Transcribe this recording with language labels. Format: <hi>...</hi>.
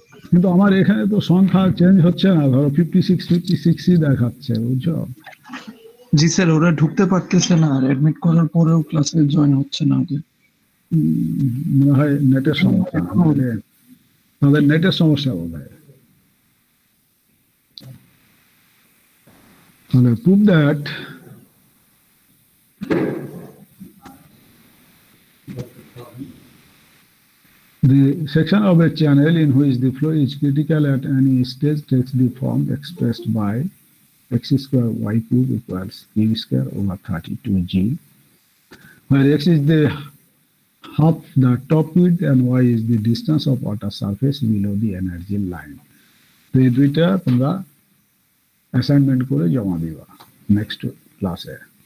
<bn>কিন্তু আমার এখানে তো সংখ্যা চেঞ্জ হচ্ছে না, ধরো 56 দেখাচ্ছে, বুঝছো? জি স্যার, ওরা ঢুকতে পারতেছে না, আর অ্যাডমিট করার পরেও ক্লাসে জয়েন হচ্ছে না ওদের। মনে হয় নেটের সমস্যা, তাদের নেটের সমস্যা বোধ হয়। তাহলে</bn> <en>Prove that the section of a channel in which the flow is critical at any stage takes the form expressed by x square y cube equals q square over 32g, where x is the half the top width and y is the distance of water surface below the energy line.</en> <bn>তো এই দুইটা তোমরা assignment করে জমা দিবা next ক্লাসে।</bn>